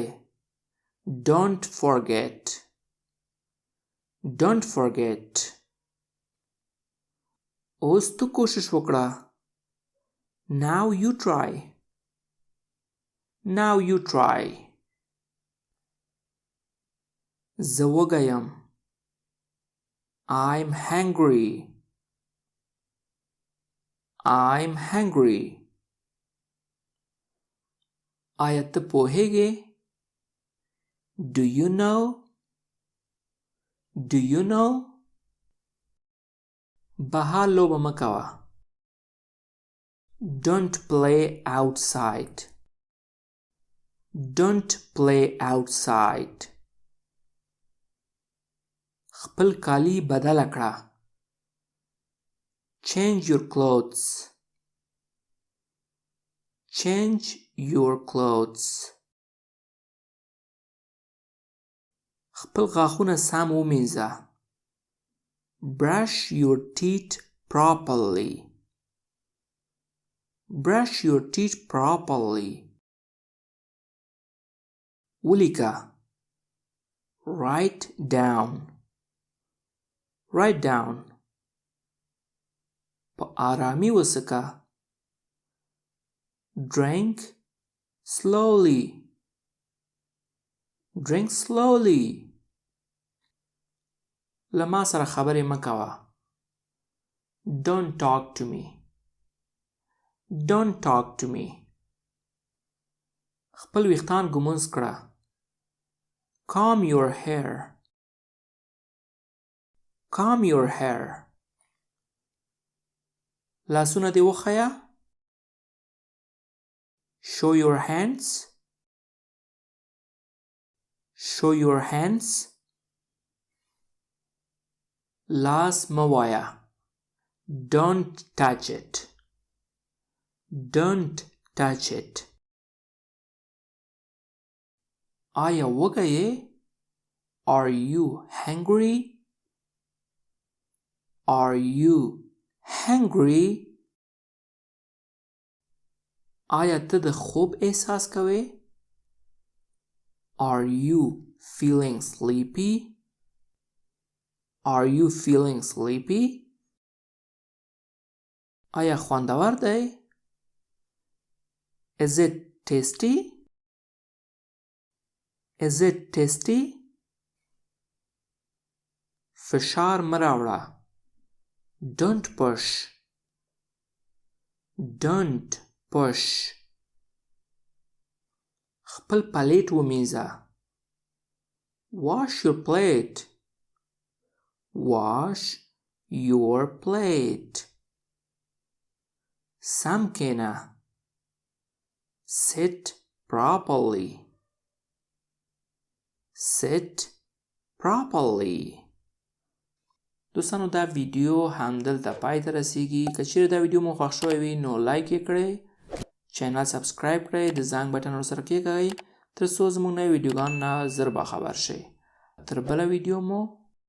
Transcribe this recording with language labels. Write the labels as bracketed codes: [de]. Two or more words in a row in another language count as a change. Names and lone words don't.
[en] Don't forget. Don't forget. [ps] اوس تو کوشش وکړه. [en] Now you try. Now you try. [ps] زه وږی یم. [en] I'm hungry. I'm hungry. [ps] آیا ته پوهیږې؟ [en] Do you know? Do you know? [ps] بهر لوبه مه کوه. [en] Don't play outside. Don't play outside. [ps] خپل کالی بدل کړه. [en] Change your clothes. Change your clothes. [ps] خپل غاښونه سم ومینځه. [en] Brush your teeth properly. Brush your teeth properly. ولیکه. Write down. Write down. [ps] په آرامي وڅښه. [en] Drink slowly. Drink slowly. [ps] له ما سره خبرې مه کوه. [en] Don't talk to me. Don't talk to me. [ps] خپل ویښتان ږمنځ کړه. [en] Comb your hair. Comb your hair. [ps] لاسونه دې وښیه. [en] Show your hands. Show your hands. [ps] لاس مه وایه. [en] Don't touch it. Don't touch it. [ps] آیا وږی یې؟ [en] Are you hungry? Are you hungry? [ps] آیا ته د خوب احساس کوې؟ [en] Are you feeling sleepy? Are you feeling sleepy? [ps] آیا خوندور دی؟ [en] Is it tasty? Is it tasty? [ps] فشار مه راوړه. [en] Don't push. Don't push. [ps] خپل پلیټ ومینځه. [en] Wash your plate. Wash your plate. [ps] سم کښېنه. [en] Sit properly. Sit properly. [ps] دوستانو دا ویدیو همدلته پای ته رسیږي. که چیرې دا ویدیو مو خوښ شوی وي نو لایک یې کړئ، چینل سبسکرایب کړئ، د زنګ بټن ورسره کېکاږئ تر څو زموږ نوې ویډیوګانو نه ژر باخبر شئ. تر بله ویدیو مو